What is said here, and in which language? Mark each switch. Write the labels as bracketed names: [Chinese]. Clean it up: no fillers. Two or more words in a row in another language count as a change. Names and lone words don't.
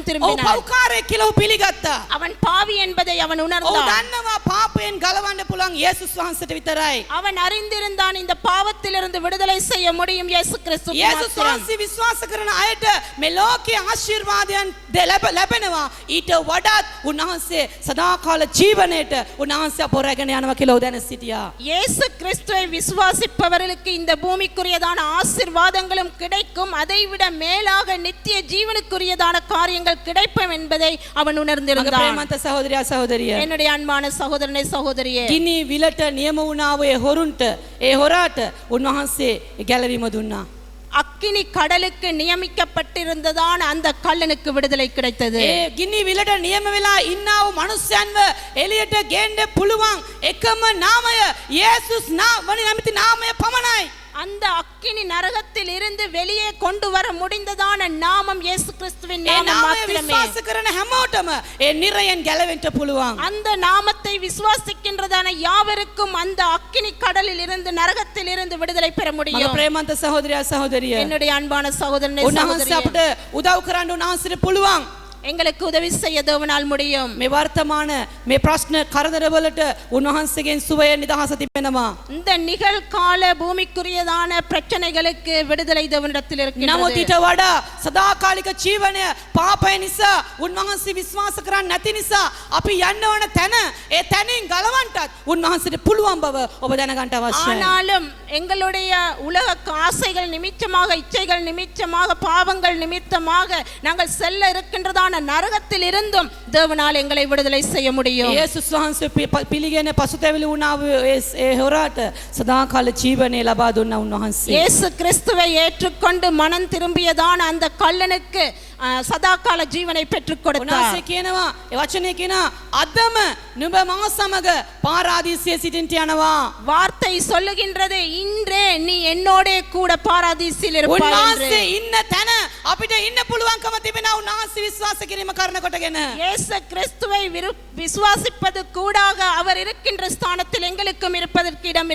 [Sinhala] ඔහු [Tamil] திரும்பினான். [Sinhala] පව්කාරයෙක් කියලා ඔහු පිළිගත්තා. [Tamil] அவன் பாவி என்பதை அவன் [Sinhala] ඔහු [Tamil] உணர்ந்தான். [Sinhala] දන්නවා පාපයෙන් ගලවන්න පුළුවන් යේසුස් වහන්සේට විතරයි. [Tamil] அவன் அறிந்திருந்தான் இந்த பாவத்திலிருந்து விடுதலை செய்ய முடியும் இயேசு கிறிஸ்து යේසුස් மாத்திரம். [Sinhala] වහන්සේ විශ්වාස කරන අයට මේ ලෝකයේ ආශිර්වාදයන් ලැබෙනවා. ඊට වඩාත් උන්වහන්සේ සදාකාල ජීවනයේට උන්වහන්සේ අප රැගෙන යනවා කියලා ඔහු දැන සිටියා. [Tamil] இயேசு கிறிஸ்துவை விசுவாசிப்பவர்களுக்கு இந்த பூமிக்குரியதான ஆசீர்வாதங்களும் கிடைக்கும். அதைவிட மேலாக நித்திய ஜீவனுக்குரியதான காரியங்கள் கிடைக்கும் என்பதை அவன் [Sinhala] මගේ [Tamil] உணர்ந்திருந்தான். [Sinhala] ප්‍රේමන්ත සහෝදරයා සහෝදරිය. [Tamil] என்னுடைய அன்பான சகோதரனே சகோதரியே, [Sinhala] ගිනි විලට නියම වුණා ඔය හොරුන්ට ඒ හොරාට උන්වහන්සේ ගැලවීම දුන්නා. [Tamil] அக்கினி கடலுக்கு நியமிக்கப்பட்டிருந்ததான அந்த கள்ளனுக்கு விடுதலை கிடைத்தது. [Sinhala] ඒ ගිනි විලට නියම වෙලා ඉන්නා වූ මනුස්සයන්ව එළියට ගේන්න පුළුවන් එකම නාමය යේසුස් නැමැති නාමය පමණයි. [Tamil] அந்த அக்கினி நரகத்தில் இருந்து வெளியே கொண்டு வர முடிந்ததான நாமம் இயேசு கிறிஸ்துவின் [Sinhala] ඒ [Tamil] நாமம் [Sinhala] නාමය [Tamil] மாத்திரமே. [Sinhala] විශ්වාස කරන හැමෝටම ඒ නිරයෙන් ගැලවෙන්න පුළුවන්. [Tamil] அந்த நாமத்தை விசுவாசிக்கின்றதான யாவருக்கும் அந்த அக்கினி கடலில் இருந்து நரகத்தில் இருந்து விடுதலை பெற [Sinhala] මගේ [Tamil] முடியும். [Sinhala] ප්‍රේමන්ත සහෝදරයා සහෝදරිය. [Tamil] என்னுடைய அன்பான சகோதரனே [Sinhala] උන්වහන්සේ [Tamil] சகோதரியே, [Sinhala] අපිට උදව් කරන්න උන්වහන්සේට පුළුවන්. [Tamil] எங்களுக்கு உதவி செய்ய தேவனால் முடியும். [Sinhala] මේ වර්තමාන මේ ප්‍රශ්න කරදරවලට උන්වහන්සේගෙන් සුවය නිදහස තිබෙනවා. [Tamil] இந்த நிகழ்கால பூமிக்குரியதான பிரச்சனைகளுக்கு விடுதலை தேவனிடத்தில் [Sinhala] නමුත් [Tamil] இருக்கிறது. [Sinhala] ඊට වඩා සදාකාලික ජීවනය පාපය නිසා උන්වහන්සේ විශ්වාස කරන්නේ නැති නිසා අපි යන්න ඕන තැන ඒ තැනින් ගලවන්නටත් උන්වහන්සේට පුළුවන් බව ඔබ දැනගන්න අවශ්‍යයි. [Tamil] ஆனாலும் எங்களுடைய உலக ஆசைகள் நிமித்தமாக, இச்சைகள் நிமித்தமாக, பாவங்கள் நிமித்தமாக நாங்கள் செல்ல இருக்கின்றதான நரகத்தில் இருந்தும் தேவனால் எங்களை விடுதலை செய்ய முடியும். [Sinhala] යේසුස් වහන්සේ පිළිගෙන පසුතැවිලි වුණා වූ ඒ හොරාට සදාකාල ජීවනය ලබා දුන්නා උන්වහන්සේ. [Tamil] இயேசு கிறிஸ்துவை ஏற்றுக்கொண்டு மனம் திரும்பியதான அந்த கள்ளனுக்கு சதாகால ஜீவனை பெற்றுக் கொடுத்தார். [Sinhala] උන්වහන්සේ කියනවා ඒ වචනේ කියනවා අදම නුඹ මා සමග පාරාදීසයේ සිටින්න යනවා. [Tamil] வார்த்தை சொல்லுகின்றது இன்றே நீ என்னோடே கூட பாராதீசில் இருப்பாய் என்று. [Sinhala] උන්වහන්සේ ඉන්න තැන අපිට ඉන්න පුළුවන්කම තිබෙනවා උන්වහන්සේ විශ්වාස කිරීම කරන කොටගෙන. [Tamil] இயேசு கிறிஸ்துவை விசுவாசிப்பது கூடாக அவர் இருக்கின்ற ஸ்தானத்தில் எங்களுக்கும் இருப்பதற்கு இடம்